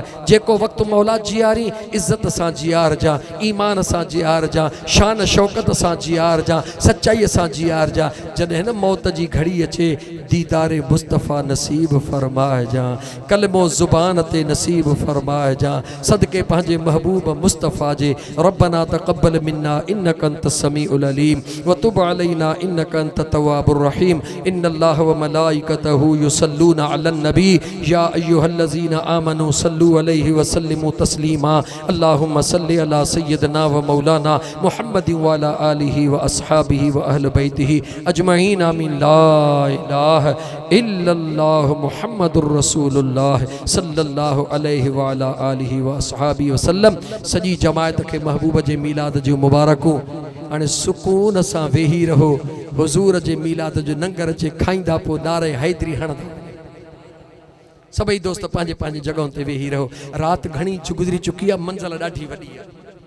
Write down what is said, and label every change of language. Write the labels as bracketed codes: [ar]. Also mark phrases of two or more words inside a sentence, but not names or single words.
[sd] जेको वक़्तु मौला जियारी इज़्ज़त सां जियार जा, ईमान सां जियार जा, शान शौकत सां जियार जा, सच्चाई सां जियार जा। जॾहिं न मौत जी घड़ी अचे दीदारे मुस्तफ़ा नसीब फरमाए जा, कलमो ज़ुबान ते नसीब फरमाए जा, सदके पंहिंजे महबूब मुस्तफ़ा जे। [ar] ربنا تقبل منا إنك أنت السميع العليم وتب علينا إنك أنت التواب الرحيم. إن الله وملائكته يصلون على النبي يا أيها الذين آمنوا صلوا عليه وسلموا تسليما. اللهم صل على سيدنا ومولانا محمد وعلى آله وأصحابه وأهل بيته أجمعين. आमीन। لا إله إلا الله محمد رسول الله صلى الله عليه وعلى آله وأصحابه وسلم. [sd] सॼी जमायत खे महबूब जे मीलाद जूं मुबारकूं। हाणे सुकून सां वेही रहो, हुज़ूर जे मीलाद जो लंगर अचे खाईंदा पोइ नारे हैदरी हणंदा। सभई दोस्त पंहिंजे पंहिंजी जॻहियुनि ते वेही रहो। राति घणी गुज़री चुकी आहे, मंज़िल ॾाढी वॾी आहे।